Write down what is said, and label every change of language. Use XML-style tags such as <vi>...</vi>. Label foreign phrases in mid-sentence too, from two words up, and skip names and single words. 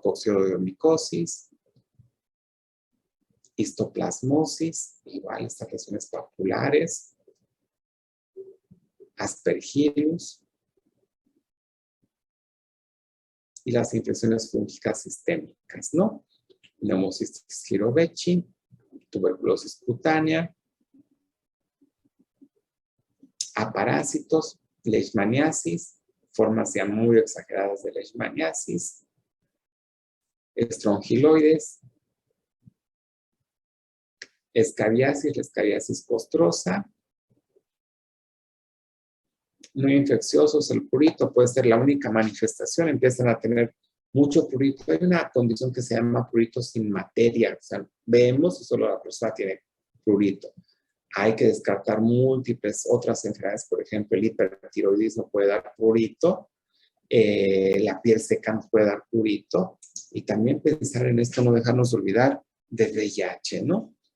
<es>Coccidiomicosis, histoplasmosis, igual estas lesiones papulares, aspergillus, y las infecciones fúngicas sistémicas, ¿no? Pneumocystis jirovecii, tuberculosis cutánea, aparásitos, leishmaniasis, formas ya muy exageradas de leishmaniasis, estrongiloides, escabiasis, la escabiasis costrosa, muy infecciosos, el prurito puede ser la única manifestación, empiezan a tener mucho prurito. Hay una condición que se llama prurito sin materia, o sea, vemos y solo la persona tiene prurito. Hay que descartar múltiples otras enfermedades, por ejemplo, el hipertiroidismo puede dar prurito, la piel seca nos puede dar prurito, y también pensar en esto, no dejarnos olvidar del VIH, ¿no?</es>